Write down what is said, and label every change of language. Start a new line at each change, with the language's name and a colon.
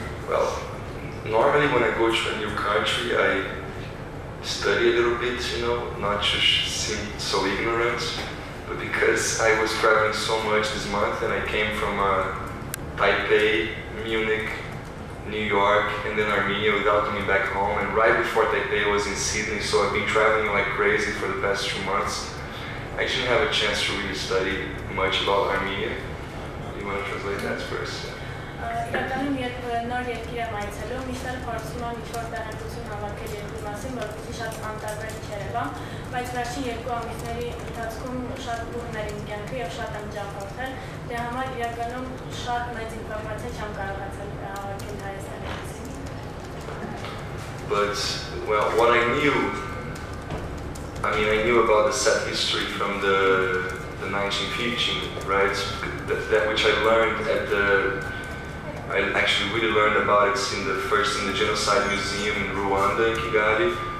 English: Well, normally when I go to a new country, I study a little bit, not to seem so ignorant, but because I was traveling so much this month and I came from Taipei, Munich, New York, and then Armenia without coming back home, and right before Taipei I was in Sydney, so I've been traveling like crazy for the past 2 months. I didn't have a chance to really study much about Armenia. You want to translate that first?
Armenian: Իրականում երբ նոր երկիր եմ այցելում, միշտ էլ փորձում եմ ինչ-որ տեղեկություն հավաքել երկրի մասին, որպեսզի շատ անտարբեր չերևամ, բայց վերջին 2 ամիսների ընթացքում շատ բուռն էր իմ կյանքը եւ շատ եմ ջախորթել, դրա համար իրականում շատ մեծ ինֆորմացիա չեմ կարողացել հավաքել Հայաստանի մասին։
English: But, well, what I knew about the set history from the 1915, right? That which I learned I actually really learned about it in the Genocide Museum in Rwanda, in Kigali.